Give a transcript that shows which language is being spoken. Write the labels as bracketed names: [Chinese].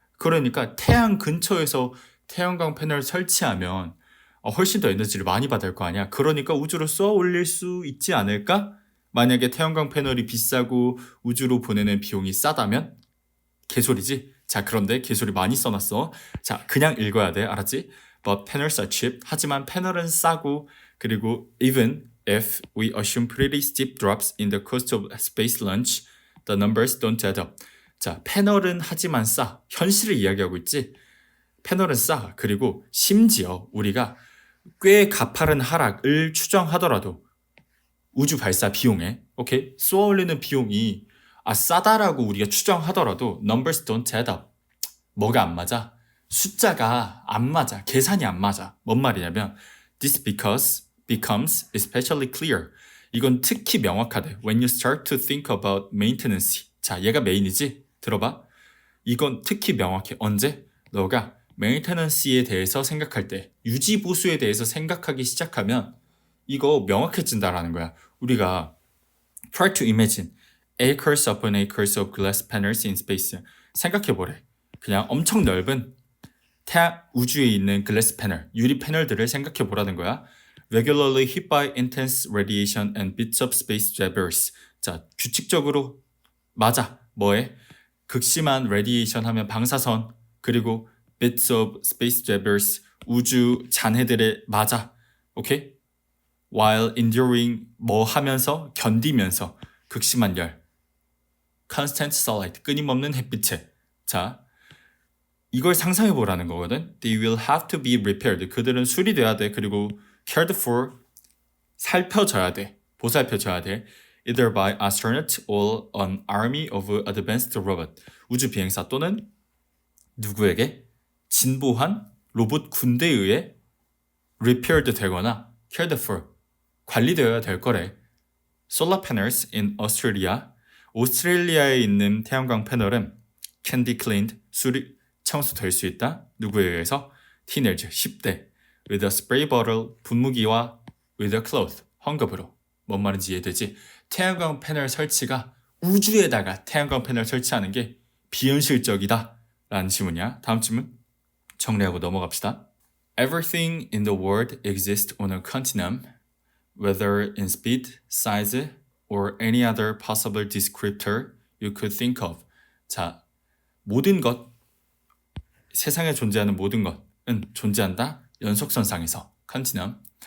[Korean] 그러니까 태양 근처에서 태양광 패널 설치하면 훨씬 더 에너지를 많이 받을 거 아니야. 그러니까 우주로 쏘아 올릴 수 있지 않을까? 만약에 태양광 패널이 비싸고 우주로 보내는 비용이 싸다면? 개소리지? 자, 그런데 개소리 많이 써놨어. 자, 그냥 읽어야 돼. 알았지? [English] But panels are cheap. [Korean] 하지만 패널은 싸고, 그리고 [English] even if we assume pretty steep drops in the cost of space launch, the numbers don't add up. [Korean] 자, 패널은 하지만 싸. 현실을 이야기하고 있지? 패널은 싸. 그리고 심지어 우리가 꽤 가파른 하락을 추정하더라도 우주 발사 비용에, 오케이? 쏘아 올리는 비용이 싸다라고 우리가 추정하더라도 [English] numbers don't add up. [Korean] 뭐가 안 맞아? 숫자가 안 맞아. 계산이 안 맞아. 뭔 말이냐면 [English] this becomes especially clear. [Korean] 이건 특히 명확하대. [English] When you start to think about maintenance. [Korean] 자, 얘가 메인이지? 들어봐. 이건 특히 명확해. 언제? 너가 메인테넌스에 대해서 생각할 때, 유지 보수에 대해서 생각하기 시작하면 이거 명확해진다라는 거야. 우리가 [English] try to imagine acres upon acres of glass panels in space. [Korean] 생각해보래. 그냥 엄청 넓은 우주에 있는 글래스 패널, 유리 패널들을 생각해보라는 거야. [English] Regularly hit by intense radiation and bits of space debris. [Korean] 자, 규칙적으로 맞아. 뭐에? 극심한 레디에이션 하면 방사선, 그리고 [English] bits of space debris, [Korean] 우주 잔해들에 맞아. 오케이? [English] While enduring, [Korean] 뭐 하면서? 견디면서. 극심한 열. [English] Constant sunlight, [Korean] 끊임없는 햇빛에. 자, 이걸 상상해보라는 거거든. [English] They will have to be repaired. [Korean] 그들은 수리돼야 돼. 그리고 [English] cared for, [Korean] 살펴줘야 돼. 보살펴줘야 돼. [English] Either by astronauts or an army of advanced robot. [Korean] 우주 비행사 또는 누구에게? 진보한 로봇 군대에 의해 repaired 되거나 cared for, 관리되어야 될 거래. [English] Solar panels in Australia. [Korean] 오스트레일리아에 있는 태양광 패널은 [English] can be cleaned, [Korean] 청소될 수 있다. 누구에 의해서? Teenage, 10대. [English] With a spray bottle, [Korean] 분무기와 [English] with a cloth, [Korean] 헝겊으로. 뭔 말인지 이해되지? 태양광 패널 설치가, 우주에다가 태양광 패널 설치하는 게 비현실적이다 라는 질문이야. 다음 질문 정리하고 넘어갑시다. [English] Everything in the world exists on a continuum, whether in speed, size, or any other possible descriptor you could think of. [Korean] 자, 모든 것, 세상에 존재하는 모든 것은 존재한다. 연속선상에서, continuum.